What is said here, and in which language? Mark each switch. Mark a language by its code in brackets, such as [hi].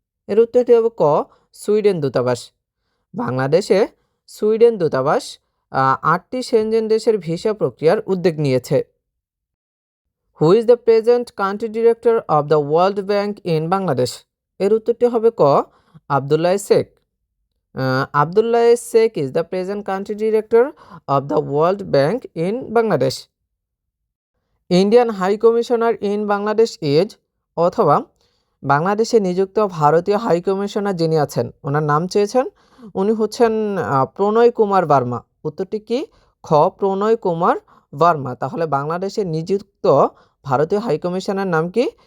[bn] এর উত্তরটি হবে ক সুইডেন দূতাবাস। বাংলাদেশে সুইডেন দূতাবাস 8টি সেনজেন দেশের ভিসা প্রক্রিয়ার উদ্যোগ নিয়েছে। [en] Who is the present country director of the World Bank in Bangladesh? [bn] এর উত্তরটি হবে ক Abdullah Sheikh. [en] Abdullah Sheikh is the present country director of the World Bank in Bangladesh. Indian High Commissioner in Bangladesh is, [bn] অথবা বাংলাদেশে নিযুক্ত ভারতীয় হাই কমিশনার যিনি আছেন ওনার নাম চেয়েছেন, উনি হচ্ছেন প্রণয় কুমার বার্মা। উত্তরটি কি? খ, প্রণয় কুমার বার্মা। তাহলে বাংলাদেশে নিযুক্ত ভারতীয় হাই কমিশনার নাম কি?